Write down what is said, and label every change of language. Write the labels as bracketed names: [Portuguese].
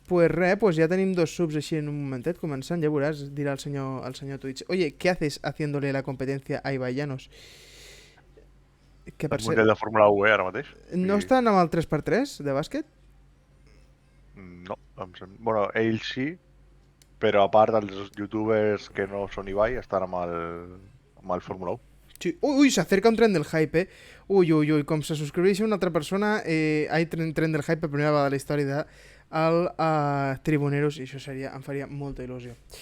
[Catalan] Pues res, pues ja tenim 2 subs així en un momentet, començant, ja veuràs, dirà el senyor Twitch. [Spanish] Oye, ¿qué haces haciéndole la competencia a Ibai Llanos? [Catalan] Que per El ser... Mundial de Fórmula 1, ara mateix. No estan amb el 3x3 de bàsquet? No, bueno, ells sí, però a part els youtubers que no són Ibai estan amb el Fórmula 1. Sí. Uy, [Spanish] se acerca un tren del hype, [Catalan] Uy, com se subscriveix una altra persona, [Spanish] hay tren del hype [Catalan] per primera vegada de la història del Tribuneros, i això em faria molta il·lusió.